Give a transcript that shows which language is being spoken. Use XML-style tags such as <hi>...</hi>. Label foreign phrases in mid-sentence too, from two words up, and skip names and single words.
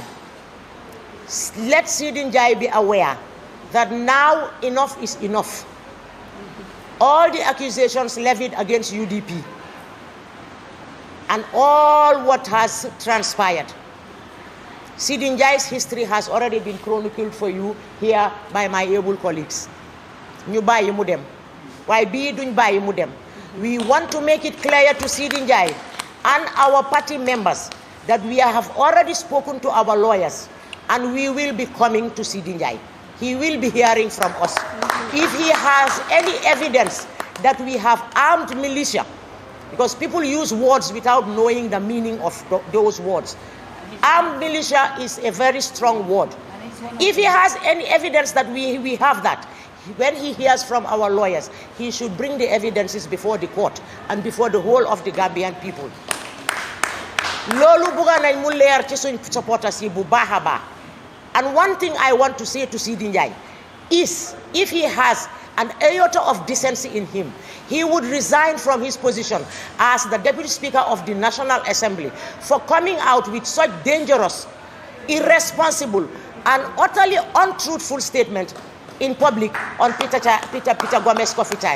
<en>Let Seedy Njie be aware that now enough is enough. All the accusations levied against UDP and all what has transpired. Seedy Njie's history has already been chronicled for you here by my able colleagues.</en> <wo>Ñu bàyyi mu dem. Waaye bii duñ bàyyi mu dem.</wo> <en>We want to make it clear to Seedy Njie and our party members that we have already spoken to our lawyers and we will be coming to Seedy Njie. He will be hearing from us. If he has any evidence that we have armed militia, because people use words without knowing the meaning of those words. Armed militia is a very strong word. If he has any evidence that we have that, when he hears from our lawyers, he should bring the evidences before the court and before the whole of the Gambian people.</en> <wo>Lolu buga nañ mu leer ci suñ supporters yi bu baax a baax.</wo> <en>And one thing I want to say to Seedy Njie is, if he has an iota of decency in him, he would resign from his position as the Deputy Speaker of the National Assembly for coming out with such dangerous, irresponsible, and utterly untruthful statement in public on Peter Gomez coffee time.</en>